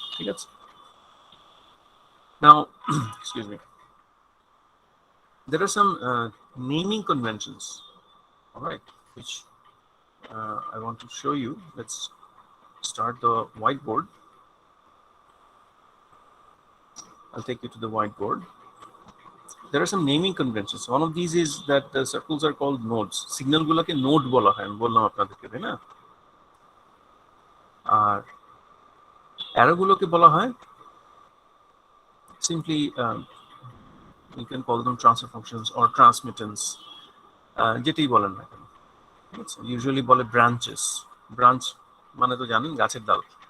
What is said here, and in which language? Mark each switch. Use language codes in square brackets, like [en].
[en] Okay, now excuse me, there are some naming conventions, all right, which I want to show you. Let's start the whiteboard. I'll take you to the whiteboard. There are some naming conventions. One of these is that the circles are called nodes. [bn] Signal গুলোকে node বলা হয়, আমি বললাম আপনাদেরকে, তাই না? আর arrow গুলোকে বলা হয় [en] simply you can call them transfer functions or transmittance, [bn] যেটাই বলেন না কেন। Usually বলে branches. Branch মানে তো জানেন গাছের ডাল।